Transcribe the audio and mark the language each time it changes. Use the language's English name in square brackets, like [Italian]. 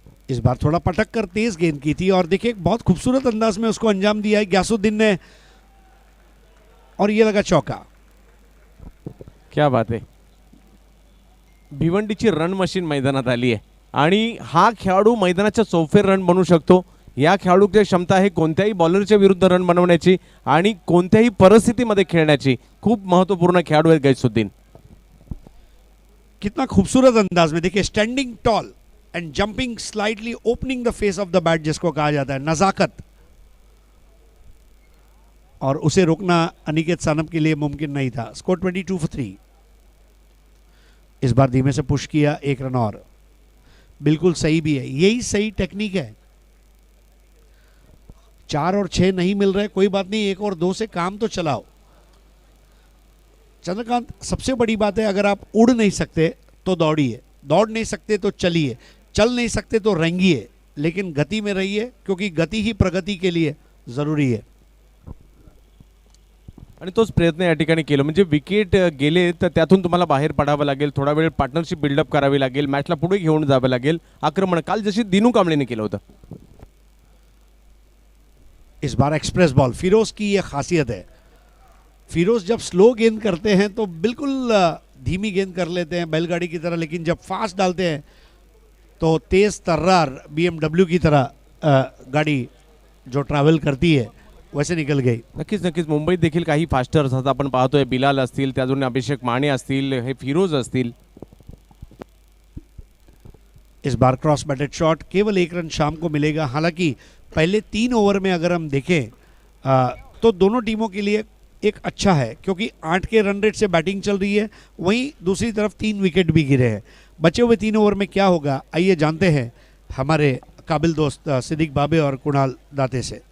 [Hindi] इस बार थोड़ा पटक कर तेज गेंद की थी और देखिए बहुत खूबसूरत अंदाज में उसको अंजाम दिया है ग्यासुद्दीन ने, और ये लगा चौका. [Marathi] क्या बात आहे. भिवंडीची रन मशीन मैदानात आली आहे आणि हा खेळाडू मैदानाच्या चौफेर रन बनवू शकतो. या खेळाडूची क्षमता आहे कोणत्याही बॉलरच्या विरुद्ध रन बनवण्याची आणि कोणत्याही परिस्थितीमध्ये खेळण्याची. खूप महत्त्वपूर्ण खेळाडू आहे गैसुद्दीन. [Hindi] कितना खूबसूरत अंदाज में देखिए, [English] standing tall and jumping slightly, opening the face of the bat [Hindi] जिसको कहा जाता है, नजाकत. और उसे रोकना अनिकेत सानप के लिए मुमकिन नहीं था. Score 22 for 3. इस बार धीमे से पुश किया, 1 रन और. बिल्कुल सही भी है, यही सही टेक्निक है. 4 और 6 नहीं मिल रहे, कोई बात नहीं, 1 और 2 से काम तो चलाओ. चंद्रकांत, सबसे बड़ी बात है, अगर आप उड़ नहीं सकते तो दौड़िए, दौड़ नहीं सकते तो चलिए, चल नहीं सकते तो रेंगिए, लेकिन गति में रहिए, क्योंकि गति ही प्रगति के लिए जरूरी है. [Marathi] आणि तोच प्रयत्न या ठिकाणी केला. म्हणजे विकेट गेले तर त्यातून तुम्हाला बाहेर पडावं लागेल, थोडा वेळ पार्टनरशिप बिल्डअप करावी लागेल, मॅचला पुढे घेऊन जावं लागेल. आक्रमण काल जशी दिनू कांबळेने केलं होतं. [Hindi] इस बार एक्सप्रेस बॉल, फिरोज की ये खासियत है. फिरोज जब स्लो गेंद करते हैं तो बिल्कुल धीमी गेंद कर लेते हैं बैलगाड़ी की तरह, लेकिन जब फास्ट डालते हैं तो तेज तर्रार BMW की तरह गाड़ी जो ट्रॅव्हल करती है वैसे निकल गई. [Marathi] नक्कीच नक्कीच. मुंबईत देखील काही फास्टर असतात, आपण पाहतोय. बिलाल असतील, त्यातून अभिषेक माने असतील, हे फिरोज असतील. [Hindi] इस बार क्रॉस बैटेड शॉट, केवल 1 रन शाम को मिलेगा. हालांकि पहले 3 ओवर में अगर हम देखें तो दोनों टीमों के लिए एक अच्छा है, क्योंकि 8 के रन रेट से बैटिंग चल रही है, वहीं दूसरी तरफ 3 विकेट भी गिरे हैं. बचे हुए 3 ओवर में क्या होगा, आइए जानते हैं हमारे काबिल दोस्त सिद्दीक बाबे और कुणाल दाते से.